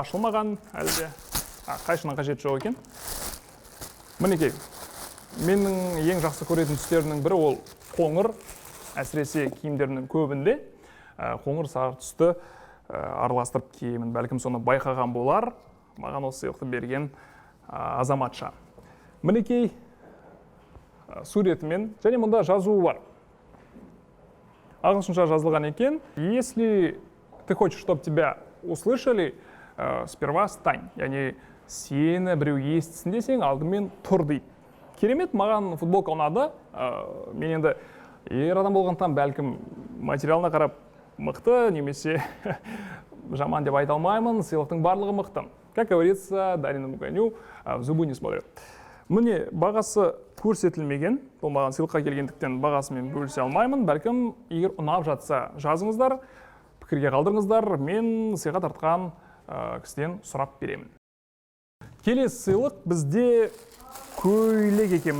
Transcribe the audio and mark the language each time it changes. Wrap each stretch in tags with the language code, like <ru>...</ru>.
<kk>Ашылмаған әлде қайшынан қажет жоқ екен. Мінекей, менің ең жақсы көретін түстерінің бірі ол қоңыр, әсіресе киімдерінің көбінде қоңыр сары түсті араластырып киемін. Бәлкім соны байқаған болар. Маған осы сыйлықты берген азаматша. Мінекей суретімен және мұнда жазуы бар. Ағылшынша жазылған екен.</kk> <ru>Если ты хочешь, чтобы тебя услышали, сперва стань.</ru> <kk>Яғни сені біреу естісін десең, алдымен тұр дейді. Керемет, маған футболка ұнады. Мен енді ер адам болғандықтан бәлкім материалына қарап мықты, немесе жаман деп айта алмаймын. Сыйлықтың барлығы мықты.</kk> <ru>Как говорится, дареному коню в зубы не смотрят.</ru> <kk>Міне, бағасы көрсетілмеген. Бұл маған сыйлыққа келгендіктен бағасымен бөлісе алмаймын. Бәлкім, егер ұнап жатса жазыңыздар, пікірге қалдырыңыздар. Мен сыйға тартқан кісіден сұрап беремін. Келесі сыйлық бізде көйлек екен.</kk>